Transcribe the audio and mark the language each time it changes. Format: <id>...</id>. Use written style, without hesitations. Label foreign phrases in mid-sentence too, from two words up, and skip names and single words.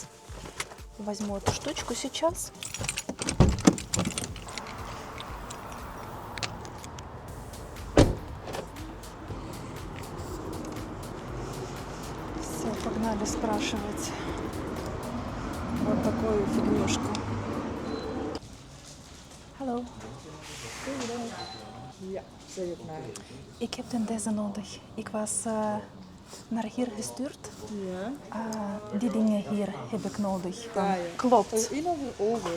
<ru>Возьму эту штучку сейчас. Все, погнали спрашивать вот такую фигнюшку.</ru> <nl>Hallo. Ja, zeg het maar. Ik heb deze nodig. Ik was naar hier gestuurd. Ja. Die dingen hier heb ik nodig. Ja. Klopt. In of over?</nl>